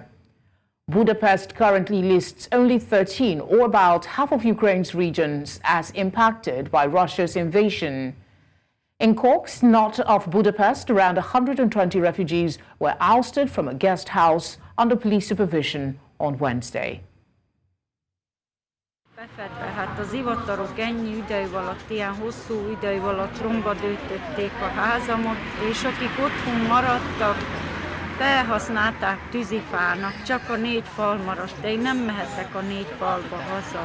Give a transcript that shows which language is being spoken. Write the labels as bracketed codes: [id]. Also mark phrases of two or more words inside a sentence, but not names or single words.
[en] Budapest currently lists only 13, or about half of Ukraine's regions, as impacted by Russia's invasion. In Corks, north of Budapest, around 120 refugees were ousted from a guest house under police supervision on Wednesday. [hu] Befedve, hát az ivatarok ennyi idő alatt, ilyen hosszú idő alatt romba döntötték a házamat, és akik otthon maradtak, felhasználták tűzifának, csak a 4 fal maradt, de én nem mehetek a 4 falba haza.